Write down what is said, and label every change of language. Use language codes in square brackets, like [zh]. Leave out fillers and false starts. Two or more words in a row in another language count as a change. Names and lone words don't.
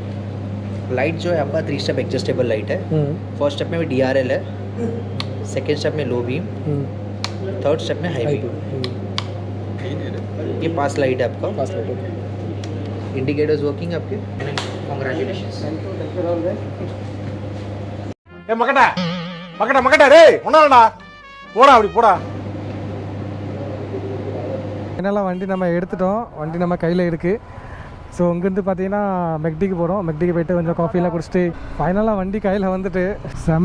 [hi] लाइट जो है आपका 3 [en] step adjustable light [hi] है. [en] first step [hi] में DRL है. [en] second step [hi] में [en] low beam. third step [hi] में [en] high beam. [hi] ये [en] pass light [hi] है आपका. [en] pass light. indicators working आपके. कांग्रेचुलेशंस. [ta] ஏ மக்கட்ட டேய் ஒண்ணாடா போடா அப்படி போடா. என்னெல்லாம் வண்டி நம்ம எடுத்துட்டோம். வண்டி நம்ம கையில் இருக்குது. ஸோ இங்கேருந்து பார்த்தீங்கன்னா மெக்டிக்கு போகிறோம். மெக்டிக்கு போய்ட்டு கொஞ்சம் காஃபிலாம் குடிச்சிட்டு ஃபைனலாக வண்டி கையில் வந்துட்டு செம.